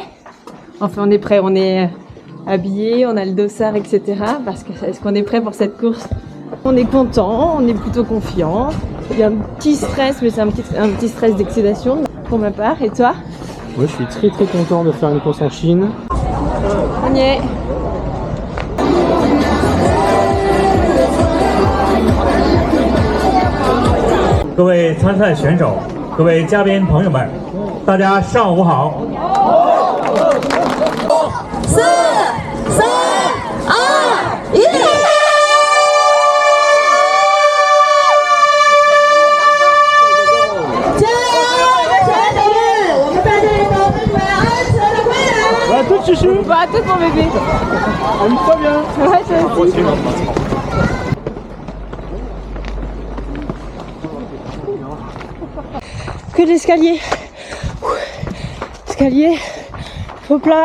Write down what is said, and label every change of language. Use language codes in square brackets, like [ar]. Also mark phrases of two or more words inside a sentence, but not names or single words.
[fr] Enfin, on est prêt, on est habillé, on a le dossard, etc. Parce que est-ce qu'on est prêt pour cette course? On est content, on est plutôt confiant. Il y a un petit stress, mais c'est un petit stress d'excédation pour ma part. Et toi? Moi, je suis très content de faire une course en Chine. On y est. [zh] 各位参赛选手，各位嘉宾朋友们，大家上午好。 4、3、2、1。加油，我们全体，我们在这里等你们安全的归来。 [fr] Voilà, tout chouchou. Bah, tout mon bébé. Amuse-toi bien. Ouais, toi aussi. Que de l'escalier. Escalier. Faux plat.